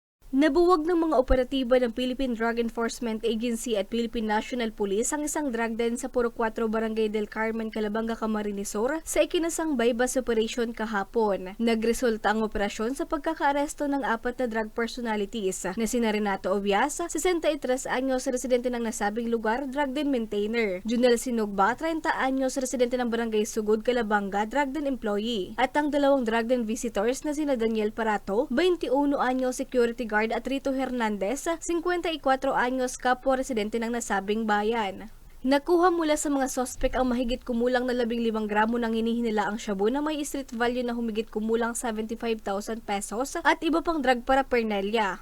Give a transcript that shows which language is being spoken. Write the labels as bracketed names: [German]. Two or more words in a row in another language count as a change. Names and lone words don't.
[Filipino] Nabuwag ng mga operatiba ng Philippine Drug Enforcement Agency at Philippine National Police ang isang drug den sa Puro 4 Barangay del Carmen, Calabanga, Camarines Sur sa ikinasang [English] bypass operation [Filipino] kahapon. Nagresulta ang operasyon sa pagkakaaresto ng 4 na [English] drug personalities [Filipino] na sina Renato Obiasa, 63 anyos, residente ng nasabing lugar, [English] drug den maintainer; [Filipino] Junel Sinugba, 30 anyos, residente ng Barangay Sugod, Calabanga, [English] drug den employee; [Filipino] at ang 2 [English] drug den visitors [Filipino] na sina Daniel Parato, 21 anyos, [English] security guard, [Filipino] at Rito Hernandez, 54 anyos, kapwa residente ng nasabing bayan. Nakuha mula sa mga sospek ang mahigit kumulang na 15 gramo ng hinihinilaang shabu na may [English] street value [Filipino] na humigit kumulang 75,000 pesos at iba pang [English] drug paraphernalia.